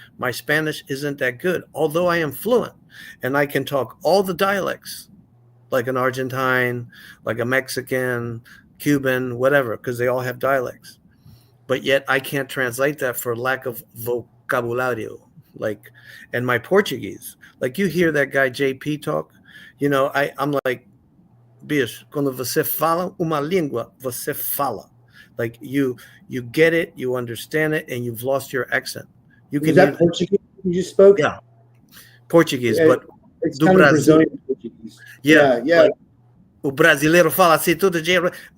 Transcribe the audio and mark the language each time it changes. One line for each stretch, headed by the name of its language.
English: My Spanish isn't that good, although I am fluent and I can talk all the dialects like an Argentine, like a Mexican, Cuban, whatever, because they all have dialects. But yet I can't translate that for lack of vocabulario. Like, and my Portuguese, like you hear that guy JP talk, I'm like,
Portuguese: bicho, quando você fala uma língua, você fala.
English: Like you get it, you understand it, and you've lost your accent. You can. Is that Portuguese you just spoke? Yeah, Portuguese, yeah, but it's kind of Brazilian Portuguese. Yeah.
Portuguese: Like, o brasileiro fala assim todo dia.